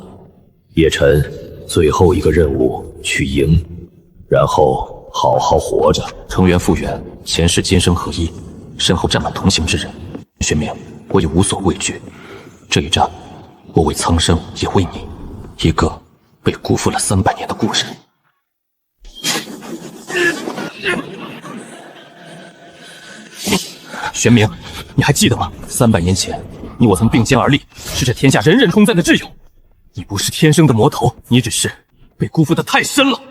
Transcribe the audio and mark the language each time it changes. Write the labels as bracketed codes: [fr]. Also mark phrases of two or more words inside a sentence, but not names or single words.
[zh] 葉晨，最後一個任務去贏，然後好好活着。成淵復原，前世今生合一，身後站滿同行之人。玄冥，我也無所畏懼。這一戰，我為蒼生，也為你，一個被辜負了300年的故人。玄冥，你还记得吗？300年前，你我曾并肩而立，是这天下人人称赞的挚友。你不是天生的魔头，你只是被辜负的太深了。